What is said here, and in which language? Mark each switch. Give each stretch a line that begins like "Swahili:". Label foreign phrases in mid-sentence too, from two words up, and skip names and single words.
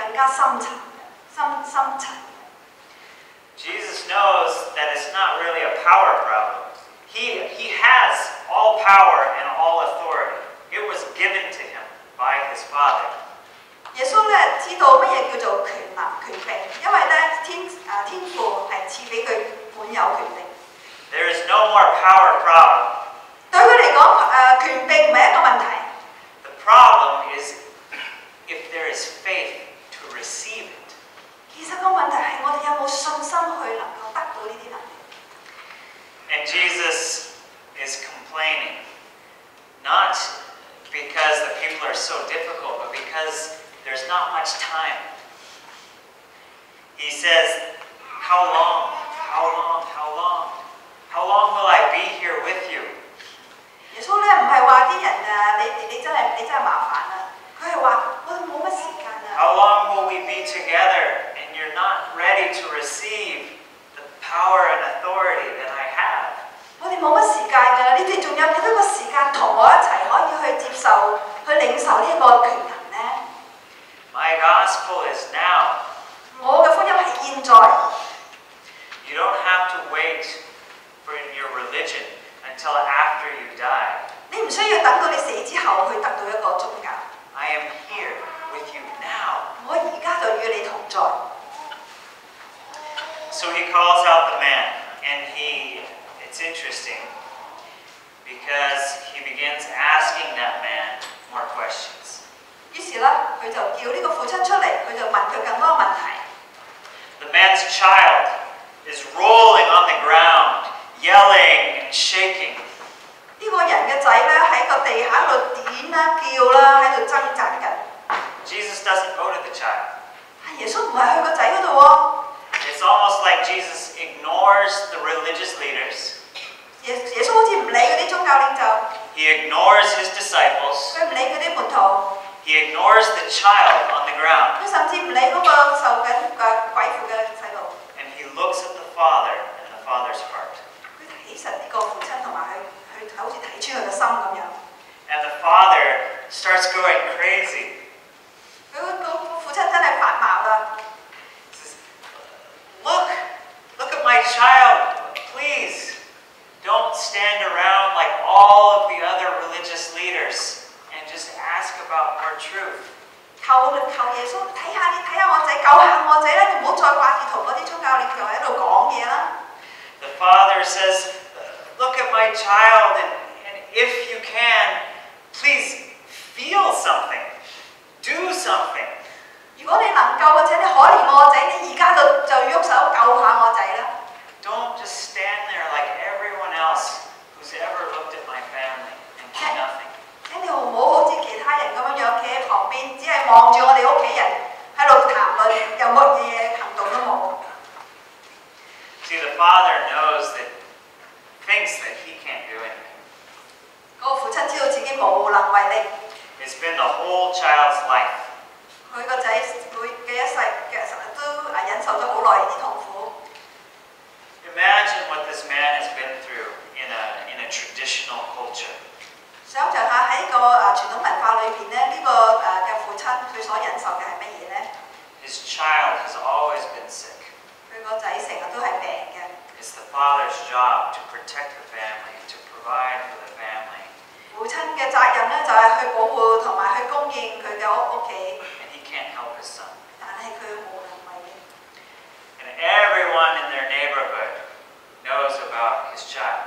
Cantonese: 深層嘅、深層嘅。
English: Jesus knows that it's not really a power problem. He has all power and all authority. It was given to him by his Father.
Cantonese: 耶穌咧知道乜嘢叫做權能權柄，因為咧天父係賜俾佢滿有權柄。
English: There is no more power problem.
Cantonese: 對佢嚟講，權柄唔係一個問題。
English: The problem is if there is faith to receive it.
Cantonese: 其實個問題係我哋有冇信心去能夠得到呢啲能力。
English: And Jesus is complaining, not because the people are so difficult, but because there's not much time. He says, how long? How long? How long? How long will I be here with you?
Cantonese: 耶穌咧唔係話啲人你真係麻煩啊，佢係話我哋冇乜時間啊。
English: How long will we be together and you're not ready to receive the power and authority that I have?
Cantonese: 我哋冇乜時間㗎，你哋仲有幾多個時間同我一齊可以去接受、去領受呢一個權能呢？
English: My gospel is now.
Cantonese: 我嘅福音係現在，
English: You don't have to wait for your religion until after you die.
Cantonese: 你唔需要等到你死之後去得到一個宗教。
English: I am here with you now.
Cantonese: 我而家就與你同在。
English: So he calls out the man, and it's interesting because he begins asking that man more questions.
Cantonese: 於是咧，佢就叫呢個父親出嚟，佢就問佢更多問題。
English: The man's child is rolling on the ground, yelling and shaking.
Cantonese: 呢個人嘅仔咧喺個地下度點啦、叫啦，喺度掙扎緊。
English: Jesus doesn't go to the child.
Cantonese: 但耶穌唔係去個仔嗰度喎。
English: It's almost like Jesus ignores the religious leaders.
Cantonese: 耶穌好似唔理嗰啲宗教領袖，
English: He ignores his disciples.
Cantonese: 佢唔理嗰啲門徒，
English: He ignores the child on the ground.
Cantonese: 佢甚至唔理嗰個受緊鬼附嘅細路。
English: And he looks at the Father and the Father's heart.
Cantonese: 佢睇實呢個父親同埋佢好似睇穿佢嘅心咁樣。
English: And the Father starts going crazy.
Cantonese: 佢個父親真係發毛啦！
English: He says, Look at my child. Please, don't stand around like all of the other religious leaders and just ask about more truth.
Cantonese: 求耶穌睇下我仔，救下我仔啦！你唔好再掛住同嗰啲宗教領袖喺度講嘢啦。
English: The Father says, look at my child, and if you can, please feel something. Do something.
Cantonese: 如果你能夠或者你可憐我仔，你而家就喐手救下我仔啦！
English: Don't just stand there like everyone else who's ever looked at my family and do nothing.
Cantonese: 請你唔好好似其他人咁樣企喺旁邊，只係望住我哋屋企人喺度談論，又乜嘢行動都冇。
English: See, the Father thinks that he can't do anything.
Cantonese: 嗰個父親知道自己無能為力，
English: It's been the whole child's life.
Cantonese: 佢個仔每嘅一世嘅成日都忍受咗好耐啲痛苦。
English: Imagine what this man has been through in a traditional culture.
Cantonese: 想像下喺個傳統文化裏邊咧，呢個嘅父親佢所忍受嘅係乜嘢咧？
English: His child has always been sick.
Cantonese: 佢個仔成日都係病嘅。
English: It's the father's job to protect the family, to provide for the family.
Cantonese: 父親嘅責任咧就係去保護同埋去供應佢嘅屋企，
English: And he can't help his son.
Cantonese: 但係佢無能為力。
English: And everyone in their neighborhood knows about his child.